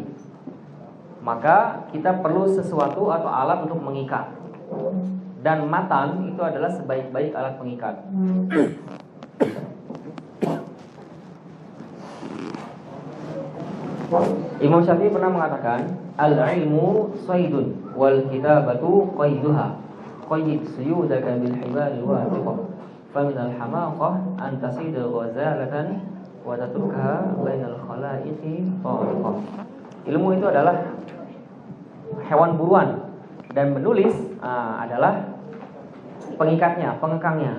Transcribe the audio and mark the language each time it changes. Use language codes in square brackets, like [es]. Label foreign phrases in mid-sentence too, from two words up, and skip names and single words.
[id] Maka kita perlu sesuatu atau alat untuk mengikat. Dan matan itu adalah sebaik-baik alat pengikat. Imam Syafi'i pernah mengatakan, [ar] العلم صيد والكتابة قيدها. قيد صيودك بالحبال الواثقة. فمن الحماقة أن تصيد غزالة وتتركها بين الخلائق طالقة. [id] Ilmu itu adalah hewan buruan dan menulis adalah pengikatnya, pengekangnya.